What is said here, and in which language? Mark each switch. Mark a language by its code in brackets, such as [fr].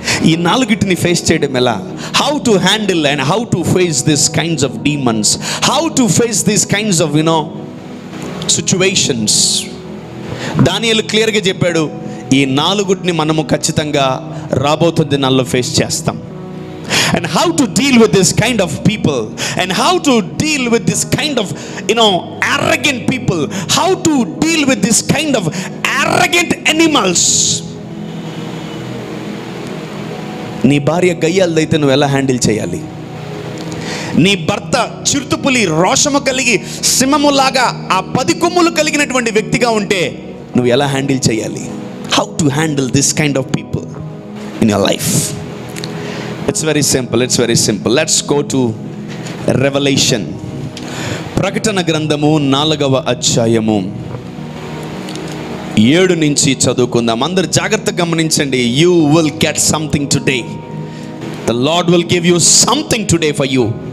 [te] ఈ 4టిని ఫేస్ చేయడం ఎలా? [en] How to handle and how to face this kinds of demons, how to face this kinds of situations. [te] దానియేలు క్లియర్గా చెప్పాడు, ఈ 4టిని మనము ఖచ్చితంగా రాబోతున్న దినాల్లో ఫేస్ చేస్తాం. [en] And how to deal with this kind of people, and how to deal with this kind of arrogant people, how to deal with this kind of arrogant animals. [te] నీ భార్య గయ్యాలదైతే నువ్వు ఎలా హ్యాండిల్ చేయాలి? నీ భర్త చిరుతపులి రోషము కలిగి సింహములాగా ఆ 10 కొమ్ములు కలిగినటువంటి వ్యక్తిగా ఉంటే నువ్వు ఎలా హ్యాండిల్ చేయాలి? [en] How to handle this kind of people in your life? It's very simple. It's very simple. Let's go to Revelation. [te] ప్రకటన గ్రంథము 4వ అధ్యాయము 7 నుంచి చదువుకుందాం. అందరూ జాగ్రత్తగా గమనించండి. [en] You will get something today. The Lord will give you something today for you.